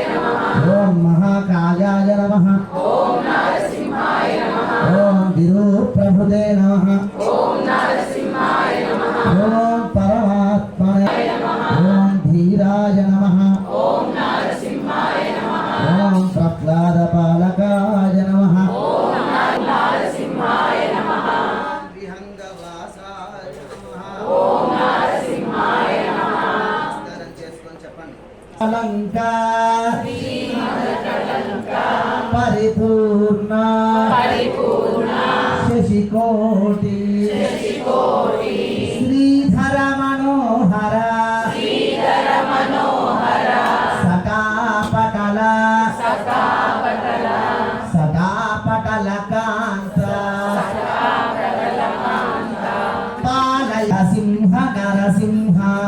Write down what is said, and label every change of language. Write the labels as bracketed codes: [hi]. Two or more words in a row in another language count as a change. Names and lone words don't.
[sa] नमः ओम महाकायाय नमः ओम नारसिंहाय नमः ओम विरूप्रभुते नमः ओम नारसिंहाय नमः ओम परमात्मने नमः ओम धीराय नमः ओम नारसिंहाय नमः ओम प्रह्लादपालकाय नमः ओम नारसिंहाय नमः विहंगवासाय नमः ओम नारसिंहाय नमः [te] నమస్కారం చేసుకొని చెప్పండి [sa] परिपूर्ण शशिकोटि श्रीधर मनोहर सटापटल कान्त पालय सिंह नरसिंह